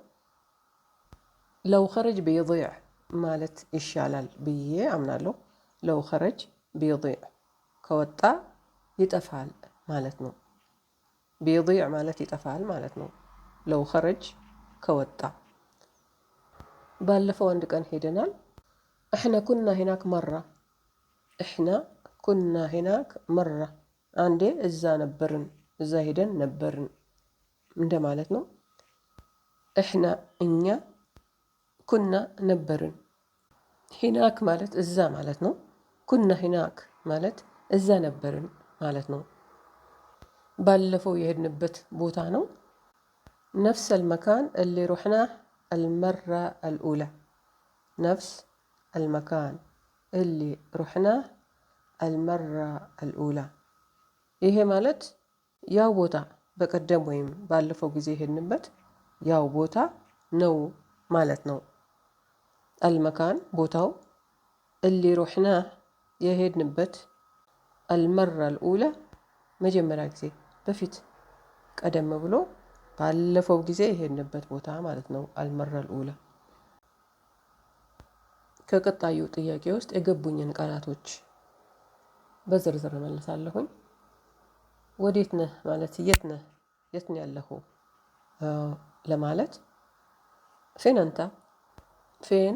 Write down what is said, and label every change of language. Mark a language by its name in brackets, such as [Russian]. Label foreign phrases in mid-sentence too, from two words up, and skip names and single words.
[Arabic] لو خرج بيضيع [Amharic] ማለት ይሻላል ብዬ አምናለሁ። [Arabic] لو خرج بيضيع [Amharic] ከወጣ ይጠፋል ማለት ነው። ቢضيዕ ማለት ይጠፋል ማለት ነው። [Arabic] لو خرج [Amharic] ከወጣ። ባለፈው አንድ ቀን ሄደናል። احنا [Arabic] كنا هناك مرة احنا كنا هناك مرة [Amharic] አንዴ እዛ ነበርን እዛ ሄደን ነበርን እንደማለት ነው። احنا እኛ ኩና ነበርን ሂናክ ማለት እዛ ማለት ነው። [Arabic] كنا هناك [Amharic] ማለት እዛ ነበርን ማለት ነው። ባለፈው የሄድንበት ቦታ ነው። [Arabic] نفس المكان اللي رحناه المرة الأولى نفس المكان اللي رحناه المرة [Amharic] الأولى ይሄ ማለት ያው ቦታ በቀደም ወይም ባለፈው ጊዜ ሄድንበት ያው ቦታ ነው ማለት ነው። المكان ቦታው [Arabic] اللي رحناه [Amharic] የሄድንበት [Arabic] المرة الأولى [Amharic] መጀመሪያ ጊዜ በፊት ቀደም ብሎ ባለፈው ጊዜ የሄድንበት ቦታ ማለት ነው። [Arabic] المرة الأولى [Amharic] ከቀጣዩ ጥያቄ ውስጥ የገቡኝን ቃላቶች በዝርዝር እመልሳለሁኝ። ወዴት ነህ ማለት የት ነህ የት ነው ያለኸው ለማለት ፌን አንተ ፌን